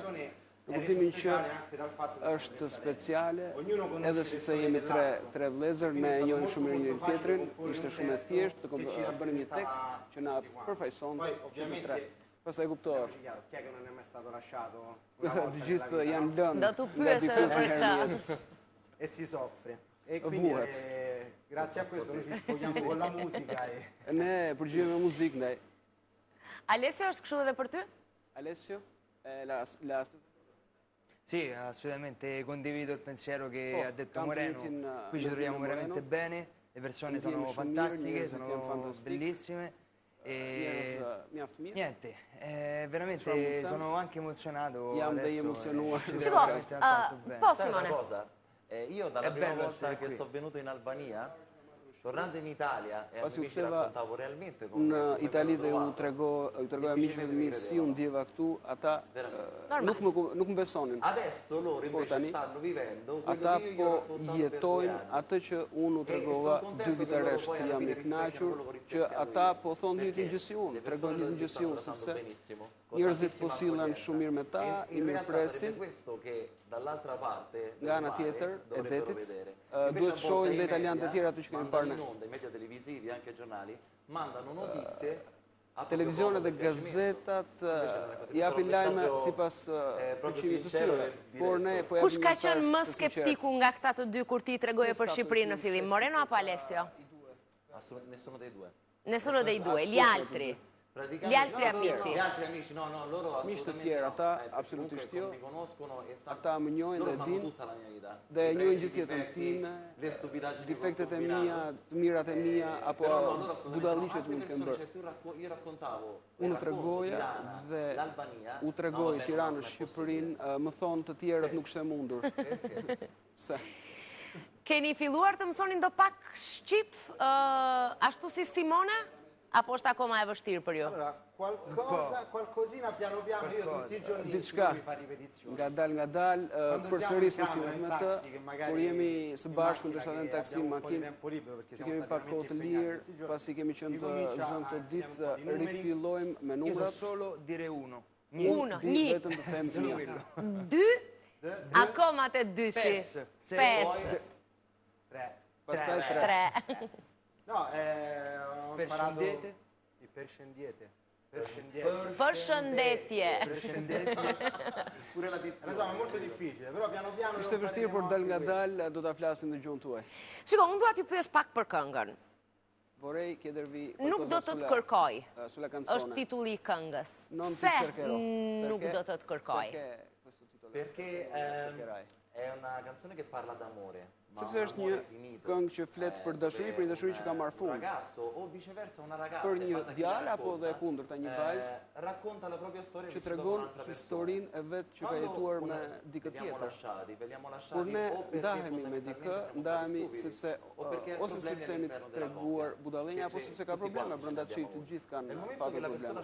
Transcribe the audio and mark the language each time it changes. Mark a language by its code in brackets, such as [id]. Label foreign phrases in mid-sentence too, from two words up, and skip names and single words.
[sq] Në kuptimin që është speciale, edhe sepse jemi tre vëllezër, ne e njohim shumë mirë njëri tjetrin, ishte shumë e thjeshtë të bënim një tekst që na përfaqëson që të tre. Pastaj kuptohet. Të gjithë janë lënë. Do t'u pyesë për këtë. [it] E si soffre. E quindi grazie a questo noi ci sfogliamo con la musica e [sq] ne përgjigjem me muzikë ndaj. Alessio është kështu edhe për ty? Alessio, [it] Sì, assolutamente condivido il pensiero che ha detto Moreno. Qui ci troviamo veramente bene, le persone sono fantastiche, sono bellissime e niente, veramente sono anche emozionato. Posso Simone? Io dalla prima volta che sono venuto in Albania, tornando in Italia e amici raccontavo realmente [sq] në Itali dhe u tregoj amiqve të mi si u ndjeva këtu, ata nuk më besonin. [it] Adesso loro invece stanno vivendo [sq] ata po jetojnë atë që unë u tregova 2 vite rresht që jam i kënaqur, që ata po thonë një të njësi unë, tregojnë një të njësi unë, sepse njerëzit po sillen shumë mirë me ta, i mirëpresin. Nga ana tjetër e detit, duhet të shohin dhe italianët e tjerë atë që kemi parë ne. I media televisivi, anche giornali, mandano notizie. Televizionet dhe gazetat japin lajme sipas përqimit të tyre, por ne po japim. Kush ka qenë më skeptiku nga këta të dy kur ti tregoje për Shqipërinë në fillim, Moreno apo Alessio? [it] Nessuno dei due. Nessuno dei due, gli altri. Gli altri amici. Gli altri amici, no, loro [sq] miq të tjerë, ata absolutisht jo. Ata më njohin dhe dinë dhe njohin gjithë jetën time, defektet e mia, të mirat e mia apo budalliqet që mund të kem bërë. Unë tregoja dhe u tregoj Tiranën, Shqipërinë, më thonë të tjerët nuk ishte mundur. Pse? Keni filluar të mësoni ndo pak shqip, ashtu si Simone? Apo është akoma e vështirë për ju? [it] Allora, qualcosina piano piano, io tutti i giorni mi fa ripetizioni. [sq] Nga dal, përsëris mësimet me të, kur jemi së bashku ndoshta në taksi, makinë, kemi pak kohë të lirë, pasi kemi qenë të zënë të ditë, rifillojmë me numrat. [it] Io so solo dire uno. [sq] Vetëm të them një. 2? Akoma të dyshi. 5. 3. Pastaj 3. [it] No, ho imparato il perscendiete. [sq] Përshëndetje. [it] Pure la pizza. Lo so, è molto difficile, però piano piano. [sq] Ishte vështirë, por dal nga dal do ta flasim në gjuhën tuaj. Shiko, unë dua t'ju pyes pak për këngën. [it] Vorrei chiedervi [sq] Nuk do të të kërkoj. [it] Sulla canzone. [sq] Është titulli i këngës. Pse nuk do të të kërkoj? [it] Perché è una canzone che parla d'amore. [sq] Sepse është një këngë që flet për dashuri, për një dashuri që ka marrë fund. Për një djalë apo dhe kundërta një vajzë që tregon historinë e vet që ka jetuar me dikë tjetër. Kur ne ndahemi me dikë, ndahemi sepse ose sepse jemi treguar budallenja apo sepse ka probleme brenda çiftit, të gjithë kanë patur probleme.